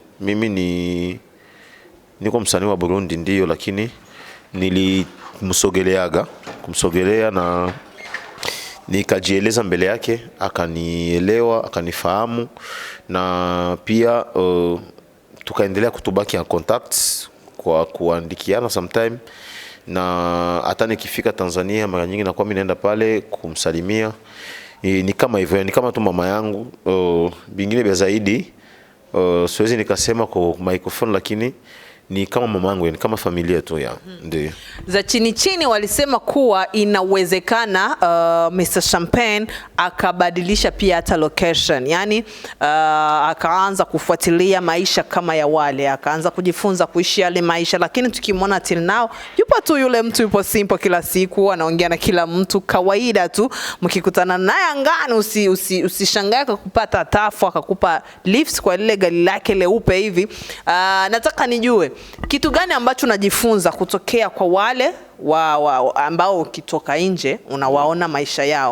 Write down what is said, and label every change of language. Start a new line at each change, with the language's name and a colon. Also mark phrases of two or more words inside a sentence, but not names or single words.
Swahili: Mimi niko msanii wa Burundi ndio, lakini kumsogelea na nikajieleza mbele yake, akanielewa, akanifahamu, na pia tukaendelea kutubaki
French: en contacts
Swahili: kwa kuandikiana sometime. Na hata nikifika Tanzania mara nyingi nakuwa mimi naenda pale kumsalimia. Ni kama hivyo, ni kama tu mama yangu. Bingine vya zaidi siwezi nikasema kwa microphone, lakini ni kama mama yangu, ni kama familia tu ya. Ndio. Za chini walisema kuwa inawezekana Mr. Champagne akabadilisha pia hata location. Yaani akaanza kufuatilia maisha kama ya wale, akaanza kujifunza kuishi yale maisha, lakini tukimwona
English: till now
Swahili: yupo tu yule mtu, yupo simple kila siku, anaongea na kila mtu kawaida tu. Mkikutana naye angani usishangae kupata tafu akakupa lifts kwa lile gari lake leupe hivi. Nataka nijue kitu gani ambacho unajifunza kutokea kwa wale ambao ukitoka nje unawaona maisha yao.